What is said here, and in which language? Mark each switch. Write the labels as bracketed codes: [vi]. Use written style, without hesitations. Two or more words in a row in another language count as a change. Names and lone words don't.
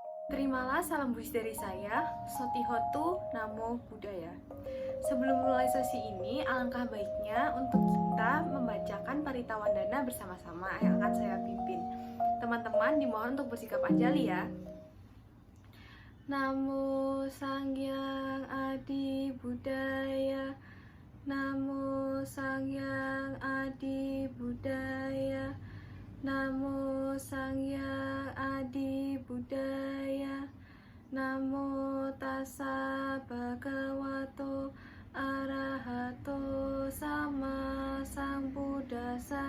[id] Terimalah salam buis dari saya, [pi] Sotihotu Namo Buddhaya. [id] Sebelum mulai sesi ini, alangkah baiknya untuk kita membacakan Paritawandana bersama-sama yang akan saya pimpin. Teman-teman dimohon untuk bersikap anjali ya. [pi] Namo Sangyang Adi Buddhaya, Namo Sangyang Adi Buddhaya, Namo Sangyang Adi Buddhaya, Namo Tassa Bhagavato Arahato Sama Sambuddhassa,